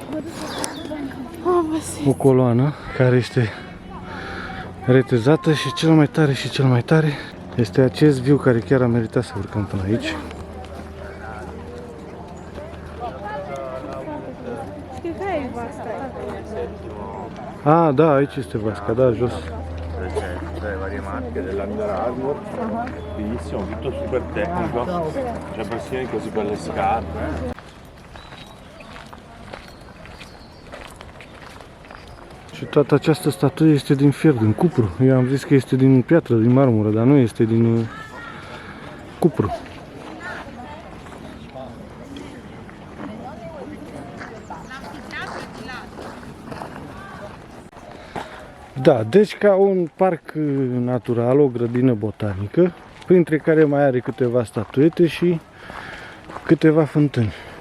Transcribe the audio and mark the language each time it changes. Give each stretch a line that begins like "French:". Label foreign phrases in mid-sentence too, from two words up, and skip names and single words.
Romanian: O coloană care este retezată și cel mai tare și cel mai tare este acest viu care chiar a meritat să urcăm până aici. Ah, da, aici este vasca, da, jos.
Italian: Le varie marche dell'Under Armour, bellissimo, tutto super tecnico, c'è persino così belle scarpe.
Romanian: Și toată această statuie este din fier, din cupru. Eu am zis că este din piatră, din marmură, dar nu este din cupru. Da, deci ca un parc natural, o grădină botanică, printre care mai are câteva statuete și câteva fântâni.